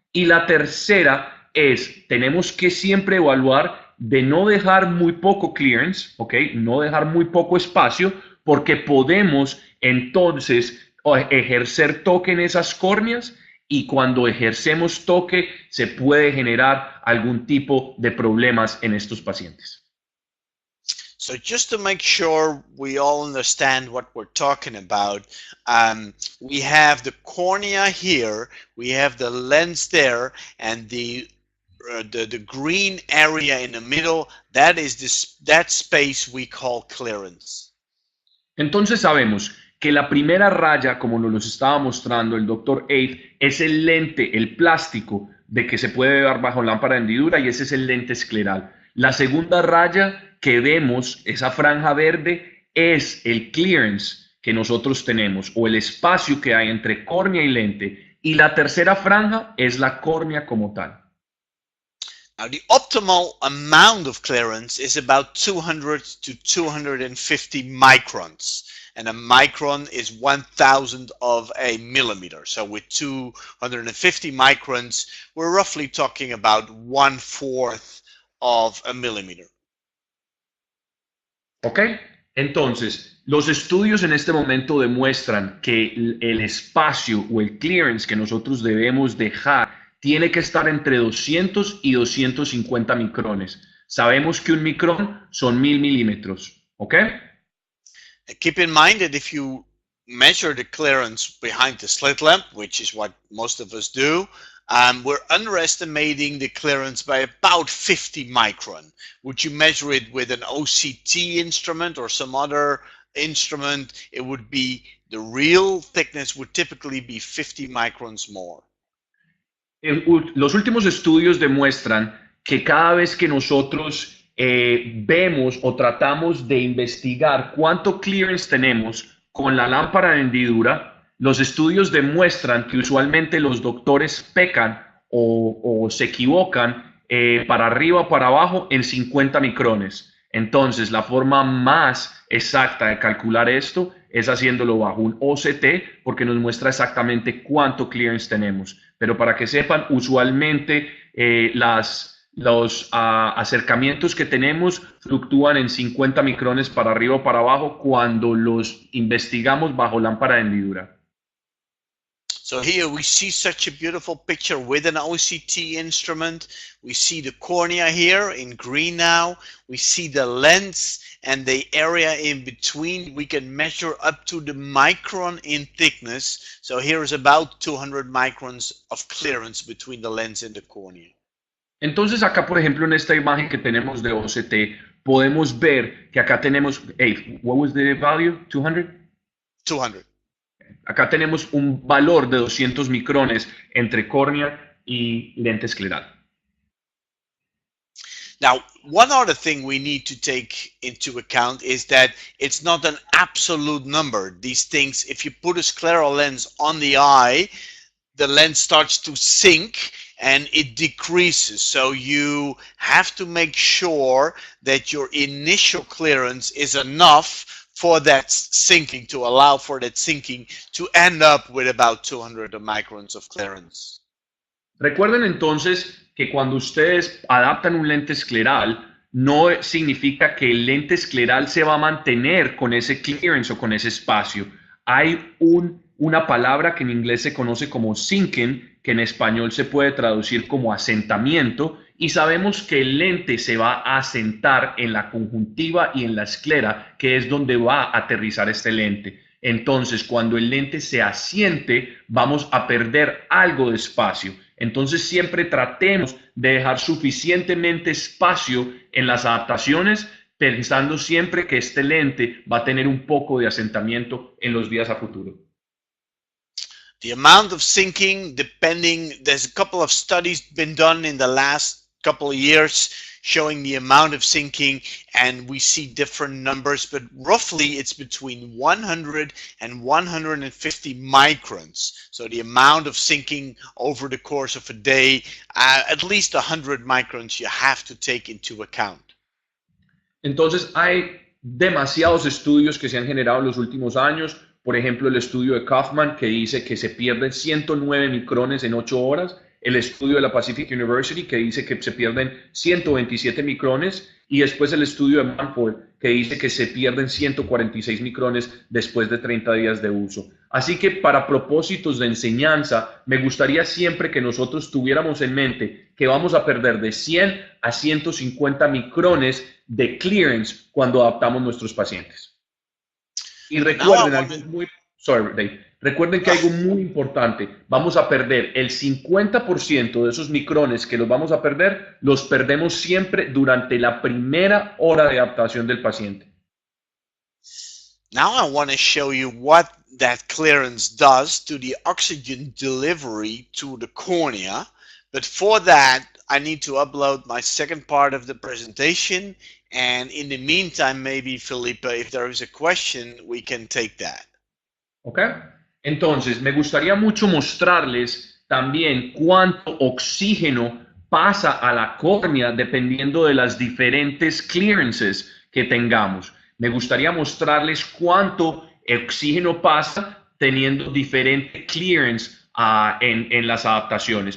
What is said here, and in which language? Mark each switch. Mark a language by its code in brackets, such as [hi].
[es] Y la tercera es, tenemos que siempre evaluar de no dejar muy poco clearance, ¿ok? No dejar muy poco espacio, porque podemos entonces ejercer toque en esas córneas y cuando ejercemos toque se puede generar algún tipo de problemas en estos pacientes. [en] So just to make sure we all understand what we're talking about, we have the cornea here, we have the lens there, and the green area in the middle, that is that space we call clearance. [es] Entonces sabemos que la primera raya, como nos los estaba mostrando el doctor Abe, es el lente, el plástico de que se puede ver bajo lámpara de hendidura y ese es el lente escleral. La segunda raya que vemos, esa franja verde, es el clearance que nosotros tenemos o el espacio que hay entre córnea y lente. Y la tercera franja es la córnea como tal. [en] Now, the optimal amount of clearance is about 200 to 250 microns. And a micron is 1,000 of a millimeter. So with 250 microns, we're roughly talking about 1/4 of a millimeter. [es] ¿Ok? Entonces, los estudios en este momento demuestran que el espacio o el clearance que nosotros debemos dejar tiene que estar entre 200 y 250 micrones. Sabemos que un micrón son 1000 milímetros. ¿Ok? [en] Keep in mind that if you measure the clearance behind the slit lamp, which is what most of us do, we're underestimating the clearance by about 50 micron. Would you measure it with an OCT instrument or some other instrument? It would be, the real thickness would typically be 50 microns more. [es] Los últimos estudios demuestran que cada vez que nosotros vemos o tratamos de investigar cuánto clearance tenemos con la lámpara de hendidura, los estudios demuestran que usualmente los doctores pecan o se equivocan para arriba o para abajo en 50 micrones. Entonces, la forma más exacta de calcular esto es haciéndolo bajo un OCT porque nos muestra exactamente cuánto clearance tenemos. Pero para que sepan, usualmente los acercamientos que tenemos fluctúan en 50 micrones para arriba o para abajo cuando los investigamos bajo lámpara de hendidura. [en] So here we see such a beautiful picture with an OCT instrument. We see the cornea here in green now. We see the lens and the area in between. We can measure up to the micron in thickness. So here is about 200 microns of clearance between the lens and the cornea. [es] Entonces acá, por ejemplo, en esta imagen que tenemos de OCT, podemos ver que acá tenemos, [en] what was the value? [es] 200? 200. Acá tenemos un valor de 200 micrones entre córnea y lente escleral. [en] Now, one other thing we need to take into account is that it's not an absolute number. These things, if you put a scleral lens on the eye, the lens starts to sink and it decreases. So you have to make sure that your initial clearance is enough for that sinking, to allow for that sinking to end up with about 200 microns of clearance. [es] Recuerden entonces que cuando ustedes adaptan un lente escleral, no significa que el lente escleral se va a mantener con ese clearance o con ese espacio. Hay una palabra que en inglés se conoce como sinking, que en español se puede traducir como asentamiento, y sabemos que el lente se va a asentar en la conjuntiva y en la esclera, que es donde va a aterrizar este lente. Entonces, cuando el lente se asiente, vamos a perder algo de espacio. Entonces, siempre tratemos de dejar suficientemente espacio en las adaptaciones, pensando siempre que este lente va a tener un poco de asentamiento en los días a futuro. [en] The amount of sinking, there's a couple of studies been done in the last couple of years showing the amount of sinking, and we see different numbers, but roughly it's between 100 and 150 microns. So the amount of sinking over the course of a day, at least 100 microns you have to take into account. [es] Entonces, hay demasiados estudios que se han generado en los últimos años. Por ejemplo, el estudio de Kaufman, que dice que se pierden 109 micrones en 8 horas. El estudio de la Pacific University, que dice que se pierden 127 micrones. Y después el estudio de Manford, que dice que se pierden 146 micrones después de 30 días de uso. Así que para propósitos de enseñanza, me gustaría siempre que nosotros tuviéramos en mente que vamos a perder de 100 a 150 micrones de clearance cuando adaptamos nuestros pacientes. Y recuerden, recuerden que algo muy importante, vamos a perder el 50% de esos micrones que los vamos a perder, los perdemos siempre durante la primera hora de adaptación del paciente. [en] Now I want to show you what that clearance does to the oxygen delivery to the cornea. But for that, I need to upload my second part of the presentation. And in the meantime, maybe, Felipe, if there is a question, we can take that. [es] ¿Ok? Entonces, me gustaría mucho mostrarles también cuánto oxígeno pasa a la córnea dependiendo de las diferentes clearances que tengamos. Me gustaría mostrarles cuánto oxígeno pasa teniendo diferente clearance en las adaptaciones.